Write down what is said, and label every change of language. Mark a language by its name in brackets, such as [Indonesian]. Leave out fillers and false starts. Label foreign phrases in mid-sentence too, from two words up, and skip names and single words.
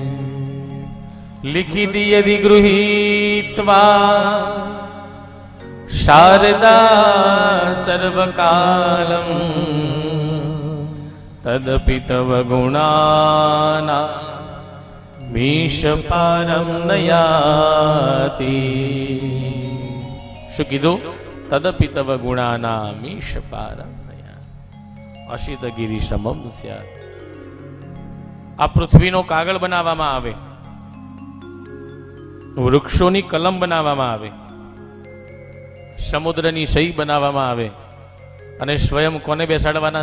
[Sanskrit] लिखिति यदि गृहीत्वा शारदा सर्वकालं तदपि तव गुणाना मीशपारं नयाति। [Gujarati] શું કીધું? [Sanskrit] तदपि तव गुणाना मीशपारम नयाति अशितगिरि समम स्यात। [Gujarati] આ પૃથ્વીનો કાગળ બનાવવામાં આવે, વૃક્ષોની કલમ બનાવવામાં આવે, સમુદ્રની સહી બનાવવામાં આવે અને સ્વયં કોને બેસાડવાના?